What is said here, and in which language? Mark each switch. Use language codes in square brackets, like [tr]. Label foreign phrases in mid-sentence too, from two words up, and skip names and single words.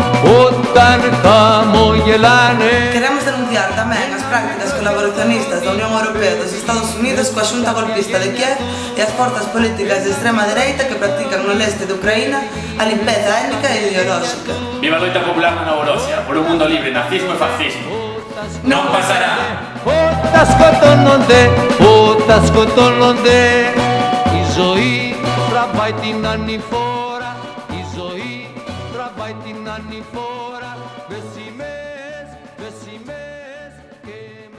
[gl] Queremos denunciar tamén as prácticas colaboracionistas da Unión Europea e dos Estados Unidos coa xunta golpista de Kiev e as forzas políticas de extrema dereita que practican no leste de Ucraína a limpeza étnica e ideolóxica. Viva a loita popular na Novorosia por un mundo libre de nazismo e fascismo. Non pasará! [el] Η ζωή τραβάει την ανηφόρα, η ζωή τραβάει την ανηφόρα, με σημαίες και